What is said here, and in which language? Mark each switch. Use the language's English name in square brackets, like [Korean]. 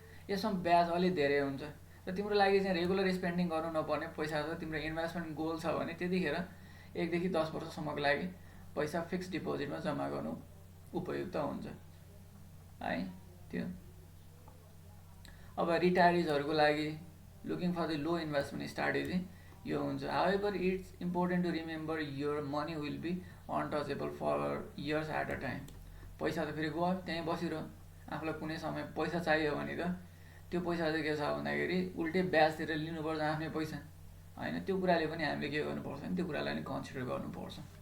[Nepali] यसमा ब्याज अलिक धेरै हुन्छ र तिम्रो लागि चाहिँ रेगुलर स्पेन्डिङ गर्नु नपर्ने पैसा छ, तिम्रो इन्भेस्टमेन्ट गोल छ भने त्यतिखेर 1 देखि 10 वर्षसम्मको लागि पैसा फिक्स डिपोजिटमा जम्मा गर्नु उपयुक्त हुन्छ है। त्यो अब रिटायरिजहरूको लागि [English] looking for the low investment strategy [Nepali] यो हुन्छ। [English] However it's important to remember your money will be untouchable for years at a time. [Nepali] पैसा त फेरि गयो त्यहीँ बसिरह, आफूलाई कुनै समय पैसा चाहियो भने त त्यो पैसा चाहिँ के छ भन्दाखेरि उल्टै ब्याजतिर लिनुपर्छ आफ्नै पैसा होइन। त्यो कुराले पनि हामीले के गर्नुपर्छ भने त्यो कुरालाई नि कन्सिडर गर्नुपर्छ।